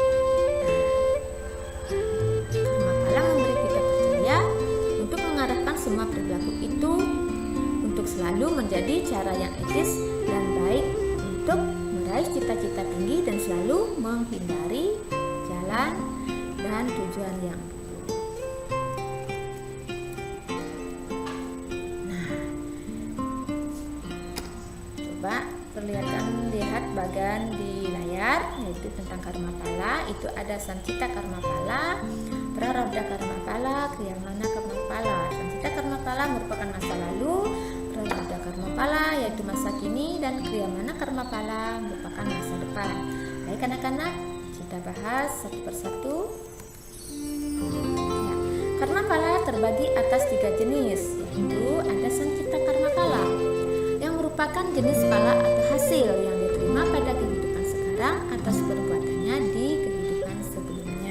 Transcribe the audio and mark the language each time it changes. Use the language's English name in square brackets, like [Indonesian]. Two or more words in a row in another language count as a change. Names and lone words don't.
[Indonesian] Karma pala memberi kita percaya untuk mengarahkan semua perilaku itu untuk selalu menjadi cara yang etis dan baik untuk meraih cita-cita tinggi dan selalu menghindari jalan dan tujuan yang buruk. Nah, coba lihat bagan di layar, yaitu tentang karma pala. Itu ada sancita karma pala, prarabdha karma pala, kriyamana karma pala. Sancita karma pala merupakan masa lalu, prarabdha karma pala yaitu masa kini, dan kriyamana karma pala merupakan masa depan. Baik anak-anak, kita bahas satu persatu. Ya, karma pala terbagi atas 3 jenis, yaitu ada sancita karma pala yang merupakan jenis pala atau hasil yang diterima pada kehidupan sekarang atas perbuatannya di kehidupan sebelumnya.